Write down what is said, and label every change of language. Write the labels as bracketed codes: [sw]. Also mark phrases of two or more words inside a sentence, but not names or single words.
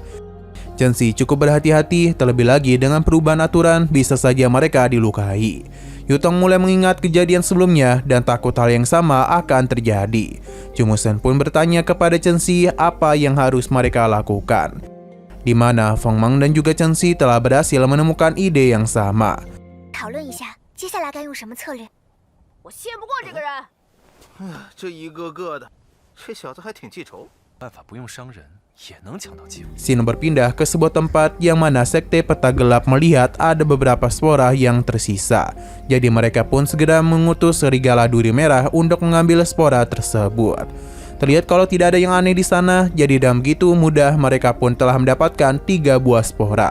[id] Chenxi cukup berhati-hati, terlebih lagi dengan perubahan aturan bisa saja mereka dilukai. Yutong mulai mengingat kejadian sebelumnya dan takut hal yang sama akan terjadi. Cumusan pun bertanya kepada Chenxi apa yang harus mereka lakukan. Di mana Feng Meng dan juga Chenxi telah berhasil menemukan ide yang sama. [zh] 讨论一下接下来该用什么策略。我信不过这个人。这一个个的，这小子还挺记仇。办法不用伤人，也能抢到机会。 [id] Sin berpindah ke sebuah tempat yang mana sekte peta gelap melihat ada beberapa spora yang tersisa. Jadi mereka pun segera mengutus serigala duri merah untuk mengambil spora tersebut. Terlihat kalau tidak ada yang aneh di sana, jadi dalam begitu mudah mereka pun telah mendapatkan 3 buah spora.